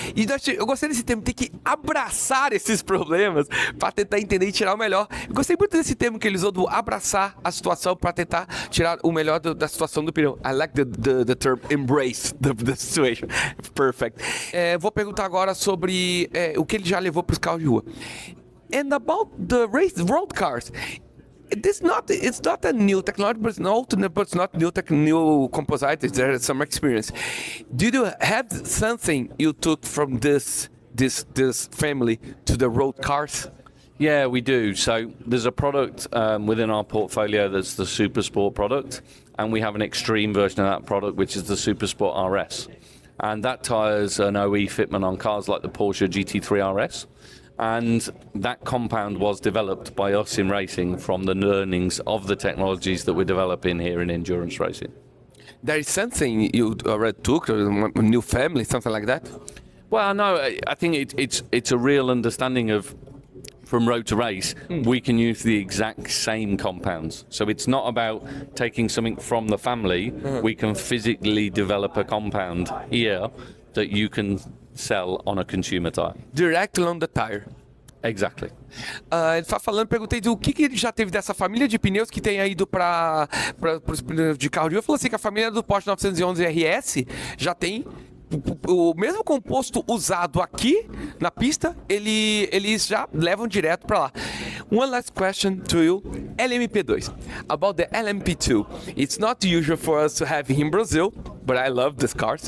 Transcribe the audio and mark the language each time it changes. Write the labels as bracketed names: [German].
[Portuguese] E eu gostei desse termo, tem que abraçar esses problemas para tentar entender e tirar o melhor. Eu gostei muito desse termo que ele usou, do abraçar a situação para tentar tirar o melhor da situação do pneu. [English] I like the term embrace the situation. Perfect. [Portuguese] Vou perguntar agora sobre o que ele já levou para os carros de rua. [English] And about the road cars. It's not a new technology, but it's not new composite. There's some experience. Did you have something you took from this family to the road cars? Yeah, we do. So there's a product within our portfolio that's the Super Sport product, and we have an extreme version of that product, which is the Super Sport RS. and that tyre's an OE fitment on cars like the Porsche GT3 RS. And that compound was developed by us in racing from the learnings of the technologies that we're developing here in endurance racing. There is something you already took, a new family, something like that? Well, no, I think it's a real understanding of, from road to race, we can use the exact same compounds. So it's not about taking something from the family. We can physically develop a compound here that you can sell on a consumer tire. Directly on the tire. Exactly. [Portuguese] Ele tá falando, perguntei do que ele já teve dessa família de pneus que tem ido para os pneus de carro de rua. Ele falou assim que a família do Porsche 911 RS já tem o mesmo composto usado aqui na pista, eles já levam direto para lá. [English] One last question to you, LMP2. About the LMP2, it's not usual for us to have in Brazil, but I love these cars.